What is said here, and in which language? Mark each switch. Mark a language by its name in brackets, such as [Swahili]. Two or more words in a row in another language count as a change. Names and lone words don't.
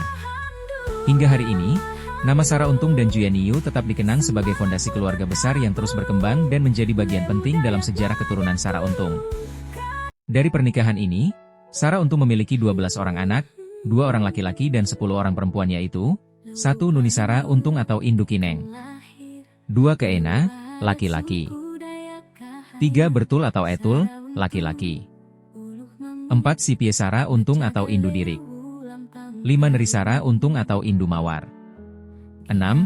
[Indonesian] Hingga hari ini, nama Sara Untung dan Juyen Yu tetap dikenang sebagai fondasi keluarga besar yang terus berkembang dan menjadi bagian penting dalam sejarah keturunan Sara Untung. Dari pernikahan ini, Sara Untung memiliki 12 orang anak, 2 orang laki-laki dan 10 orang perempuan yaitu 1. Nuni Sara Untung atau Indu Kineng. 2. Keena, laki-laki. 3. Bertul atau Etul, laki-laki. 4. Sipie Sara Untung atau Indu Dirik. 5. Neri Sara Untung atau Indu Mawar. 6.